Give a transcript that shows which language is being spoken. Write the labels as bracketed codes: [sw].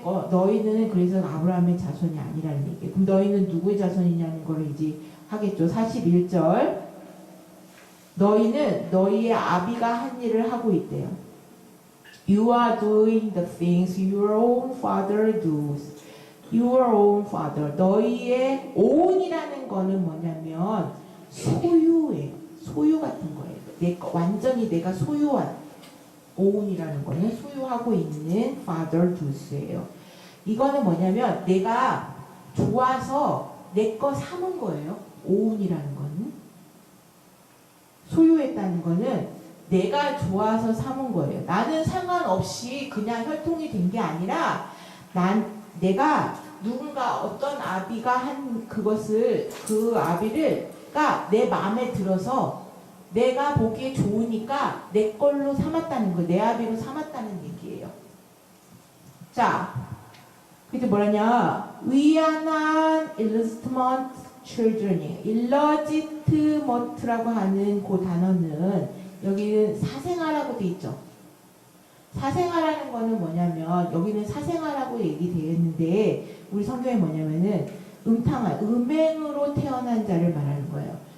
[ko] 너희는 그래서 아브라함의 자손이 아니라는 얘기예요. 그럼 너희는 누구의 자손이냐는 걸 이제 하겠죠. 41절. 너희는 너희의 아비가 한 일을 하고 있대요. [en] You are doing the things your own father does. Your own father. [ko] 너희의 own이라는 거는 뭐냐면 소유예요. 소유 같은 거예요. 완전히 내가 소유한 own이라는 거는 소유하고 있는 [en] father does [ko] 예요. 이거는 뭐냐면 내가 좋아서 내 거 삼은 거예요. own이라는 거는. 소유했다는 거는 내가 좋아서 삼은 거예요. 나는 상관없이 그냥 혈통이 된 게 아니라 내가 누군가 어떤 아비가 한 그것을 그 아비를가 내 마음에 들어서 내가 보기에 좋으니까 내 걸로 삼았다는 거예요. 내 아비로 삼았다는 얘기예요. 자, 그때 뭐라냐? [en] We are not illegitimate children. [ko] illegitimate라고 하는 그 단어는 여기는 사생아라고 돼 있죠. 사생아라는 거는 뭐냐면 여기는 사생아라고 얘기되어 있는데 우리 성경에 뭐냐면은 음행으로 태어난 자를 말하는 거예요.